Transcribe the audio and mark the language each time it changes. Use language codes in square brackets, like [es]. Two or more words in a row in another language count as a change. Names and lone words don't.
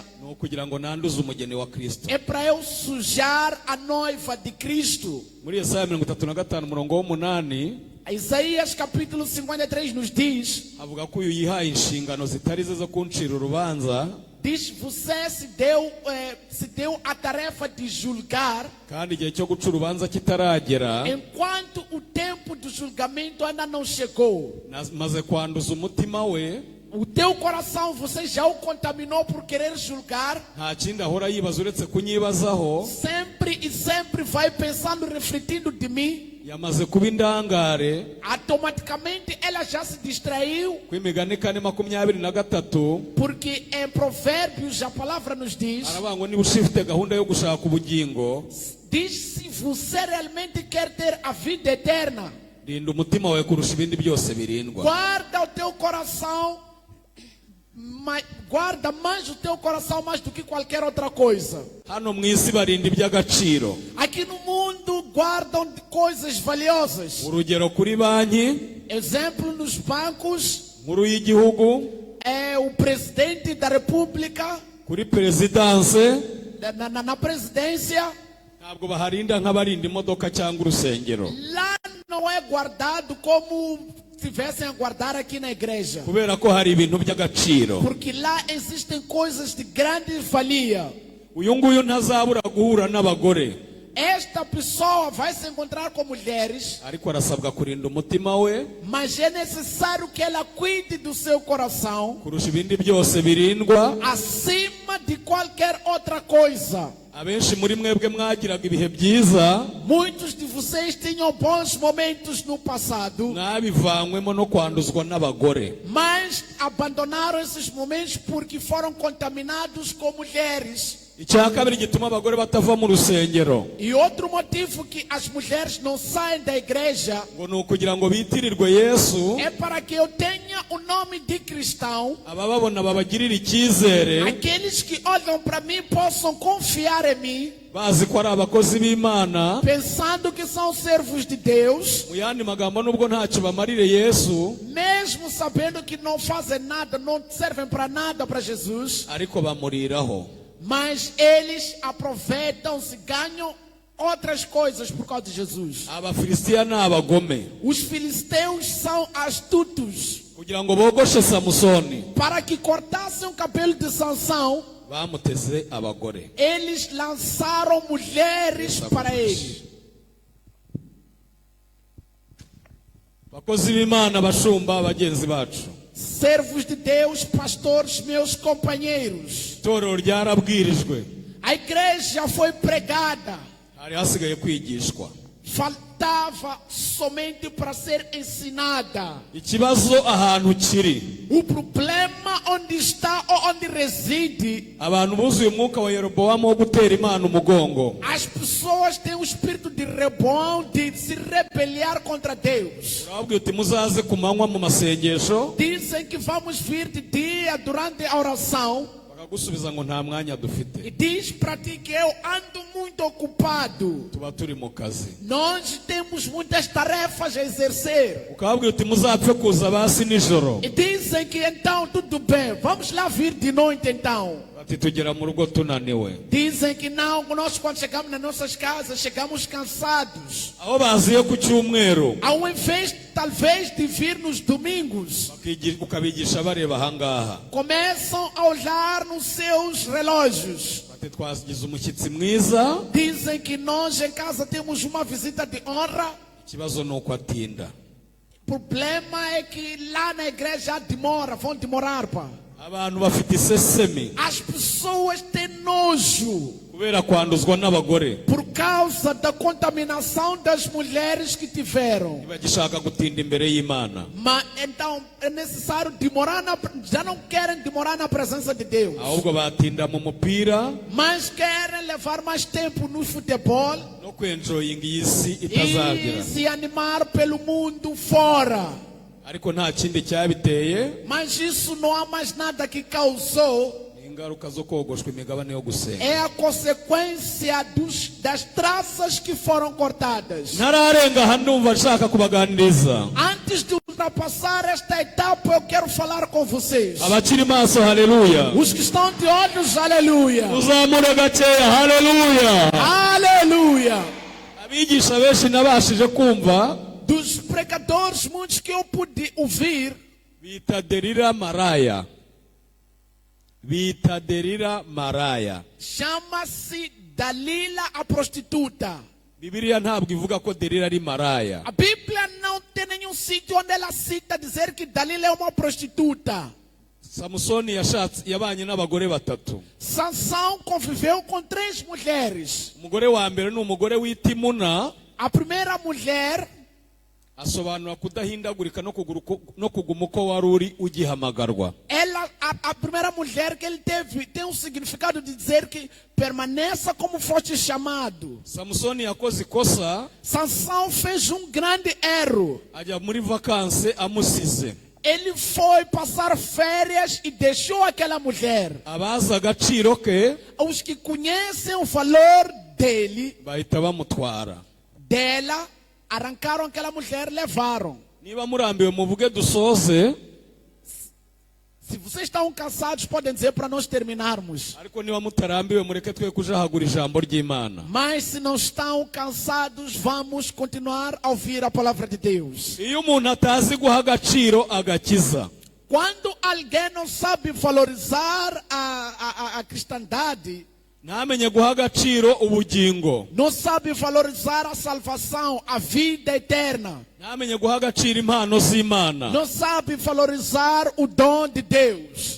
[rw] ni ukugira ngo nanduze umugeni wa Kristo. [pt] é para eu sujar a noiva de Cristo. [rw] Muri Yesaya 35:8 [pt] Isaías capítulo 53 nos diz, [rw] avuga ko uyu yihaye inshingano zitari ze zo kuncira urubanza [pt] diz, você se deu a tarefa de julgar, [rw] kandi igihe cyo guca urubanza kitaragera [pt] enquanto o tempo do julgamento ainda não chegou. [rw] maze kwanduza umutima we. [pt] O teu coração você já o contaminou por querer julgar. [rw] Nta kindi ahora yibaza uretse kunyibazaho. [pt] Sempre e sempre vai pensando, refletindo de mim. [rw] Yamaze kuba indangare [pt] Automaticamente ela já se distraiu. [rw] ku Imigani 4:23 [pt] Porque em Provérbios a palavra nos diz, [rw] aravuga ngo niba ushifite gahunda yo gushaka ubugingo [pt] diz, se você realmente quer ter a vida eterna, [rw] rinda umutima wawe kurusha ibindi byose birindwa. [pt] guarda o teu coração, guarda mais o teu coração mais do que qualquer outra coisa. [rw] Hano mu isi barinda iby'agaciro. [pt] Aqui no mundo guardam coisas valiosas. [rw] Urugero kuri banki [pt] Exemplo, nos bancos, [rw] nkuru y'igihugu, [pt] é o presidente da república, [rw] kuri perezidanse [pt] na presidência, [rw] ntabwo baharinda nk'abarinda imodoka cyangwa urusengero, [pt] lá não é guardado como tivessem a guardar aqui na igreja. [rw] kubera ko hari ibintu by'agaciro. [pt] Porque lá existem coisas de grande valia. [rw] Uyu nguyu ntazabura guhura n'abagore, [pt] Esta pessoa vai se encontrar com mulheres, [rw] ariko arasabwa kurinda umutima we [pt] mas é necessário que ela cuide do seu coração [rw] kurusha ibindi byose birindwa. [pt] acima de qualquer outra coisa. [rw] Abenshi muri mwebwe mwagiraga ibihe byiza, [pt] Muitos de vocês tinham bons momentos no passado, [rw] mwabivanywemo no kwanduzwa n'abagore. [pt] mas abandonaram esses momentos porque foram contaminados com mulheres. [rw] icya kabiri gituma abagore batava mu rusengero [pt] E outro motivo que as mulheres não saem da igreja [rw] ngo ni ukugira ngo bitirirwe Yesu, [pt] é para que eu tenha o nome de cristão. [rw] abababona babagirire icyizere, [pt] Aqueles que olham para mim possam confiar em mim, [rw] bazi ko ari abakozi b'Imana. [pt] pensando que são servos de Deus, [rw] Mu yandi magambo, nubwo ntacyo bamarire Yesu, [pt] mesmo sabendo que não fazem nada, não servem para nada para Jesus, [rw] ariko bamuriraho. [pt] mas eles aproveitam-se, ganham outras coisas por causa de Jesus. [rw] Abafilisitiya ni abagome, [pt] Os filisteus são astutos. [rw] kugira ngo bogoshe Samusoni [pt] Para que cortassem o cabelo de Sansão, [rw] bamuteze abagore. [pt] eles lançaram mulheres para ele. [rw] Bakozi b'Imana, bashumba, bagenzi bacu, [pt] Servos de Deus, pastores, meus companheiros. [rw] itorero ryarabwirijwe, [pt] A igreja foi pregada. [rw] hari hasigaye kwigishwa. [pt] Faltava somente para ser ensinada. [rw] Ikibazo ahantu kiri, [pt] O problema onde está ou onde reside, [rw] abantu buzuye umwuka wa Yerobowamu wo gutera Imana umugongo. [pt] as pessoas têm o espírito de Reboão, de se rebeliar contra Deus. [rw] Urababwira uti muzaze ku manywa mu masengesho, [pt] Dizem que vamos vir de dia durante a oração. [rw] bakagusubiza ngo nta mwanya [pt] E [rw] dufite, [pt] diz para ti que eu ando muito ocupado. [rw] tuba turi mu kazi. [pt] Nós temos muitas tarefas a exercer. [rw] Ukababwira uti muzapfe kuza basi nijoro, [pt] E dizem que então tudo bem, vamos lá vir de noite então. [rw] bati tugera mu rugo tunaniwe. [pt] Dizem que não, nós quando chegamos nas nossas casas, chegamos cansados. [rw] Aho baziye ku cyumweru, [pt] Ao invés, talvez, de vir nos domingos, [rw] ukabigisha bareba ahangaha, [pt] começam a olhar nos seus relógios. [rw] bati twagize umushyitsi mwiza, [pt] Dizem que nós em casa temos uma visita de honra. [rw] ikibazo ni uko atinda. [pt] O problema é que lá na igreja demora, vão demorar, pá. [rw] Abantu bafite isesemi [pt] As pessoas têm nojo [rw] kubera kwanduzwa n'abagore, [pt] por causa da contaminação das mulheres que tiveram. [rw] ntibagishaka gutinda imbere y'Imana, [pt] Mas então é necessário demorar, já não querem demorar na presença de Deus, [rw] ahubwo batinda mu mupira [pt] mas querem levar mais tempo no futebol [rw] no kwenjoyinga iyi si [pt] e [rw] itazagira. [pt] se animar pelo mundo fora. [rw] Ariko nta kindi cyabiteye, [pt] Mas isso não há mais nada que causou. [rw] ni ingaruka zo kogoshwa imigabane yo gusenga. [pt] É a consequência das traças que foram cortadas. [rw] Ntararenga aha ndumva nshaka kubaganiriza [pt] Antes de ultrapassar esta etapa, eu quero falar com vocês. [rw] abakiri maso, haleluya, [pt] Os que estão de olhos, aleluia. [rw] uzamure gakeya, haleluya. [pt] Aleluia. [rw] Abigisha benshi nabashije kumva [pt] Dos pregadores, muitos que eu pude ouvir, [rw] bita Delila maraya, bita Delila maraya. [pt] chama-se Dalila a prostituta. [rw] Bibiliya ntabwo ivuga ko Delila ari maraya. [pt] A Bíblia não tem nenhum sítio onde ela cita dizer que Dalila é uma prostituta. [rw] Samusoni yabanye n'abagore batatu. [pt] Sansão conviveu com 3 mulheres. [rw] Umugore wa mbere ni umugore w'itimuna, [pt] A primeira mulher [rw] asobanura kudahindagurika no kuguma uko wari uri ugihamagarwa. [pt] a primeira mulher que ele teve tem um significado de dizer que permaneça como foste chamado. [rw] Samusoni yakoze ikosa, [pt] Sansão fez um grande erro. [rw] ajya muri vakanse amusize. [pt] Ele foi passar férias e deixou aquela mulher. [rw] Abazi agaciro ke [pt] Os que conhecem o valor dele, [rw] bahita bamutwara. [pt] dela, arrancaram aquela mulher, levaram. [rw] Niba murambiwe muvuge dusoze, [pt] Se vocês estão cansados, podem dizer para nós terminarmos. [rw] ariko niba mutarambiwe mureke twe kujahagura ijambo ry'Imana. [pt] Mas se não estão cansados, vamos continuar a ouvir a palavra de Deus. [rw] Iyo umuntu atazi guha agaciro agakiza, [pt] Quando alguém não sabe valorizar a cristandade, [rw] ntamenye guha agaciro ubugingo, [pt] não sabe valorizar a salvação, a vida eterna, [rw] ntamenye guha agaciro impano z'Imana, [pt] não sabe valorizar o dom de Deus,